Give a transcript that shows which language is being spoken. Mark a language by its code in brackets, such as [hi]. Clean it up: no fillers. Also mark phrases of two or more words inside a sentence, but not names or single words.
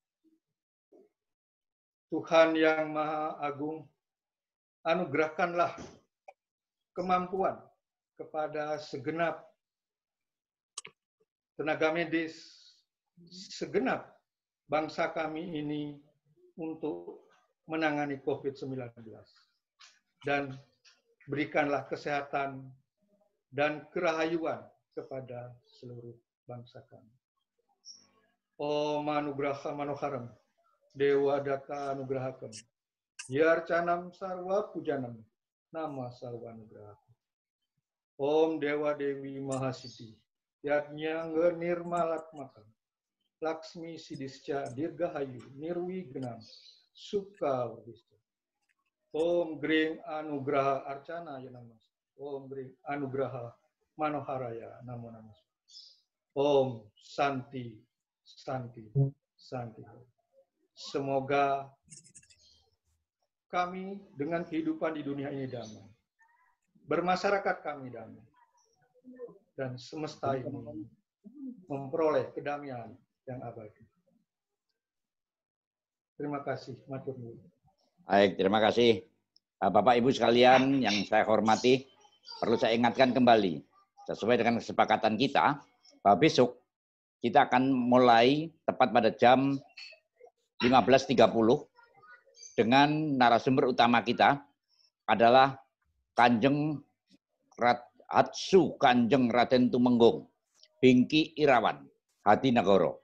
[id] Tuhan yang Maha Agung, anugerahkanlah kemampuan kepada segenap tenaga medis, segenap bangsa kami ini untuk menangani COVID-19. Dan berikanlah kesehatan dan kerahayuan kepada seluruh bangsa kami. [sa] Om Anugraha Manoharam, Dewa Data Anugrahakam, Yarcanam Sarwa Pujanam, Nama Sarwa Anugrahakam. Om Dewa Dewi Mahasiti, Yatnyangga Nirmalatmakam, Laksmi Sidisca Dirgahayu, Nirwi Genam, Sukha Wardista. Om Gring Anugraha Arcana Yanamas, Om Gring Anugraha Manoharaya Namo Namas. Om Santi, Santi, Santi. [id] Semoga kami dengan kehidupan di dunia ini damai. Bermasyarakat kami damai. Dan semesta ini memperoleh kedamaian yang abadi. Terima kasih. [jv] Matur nuwun. [id] Baik, terima kasih. Bapak Ibu sekalian yang saya hormati, perlu saya ingatkan kembali, sesuai dengan kesepakatan kita, bahwa besok kita akan mulai tepat pada jam 15.30 dengan narasumber utama kita adalah Kanjeng Hatsu Kanjeng Raden Tumenggung, Bingki Irawan, Hadinegoro.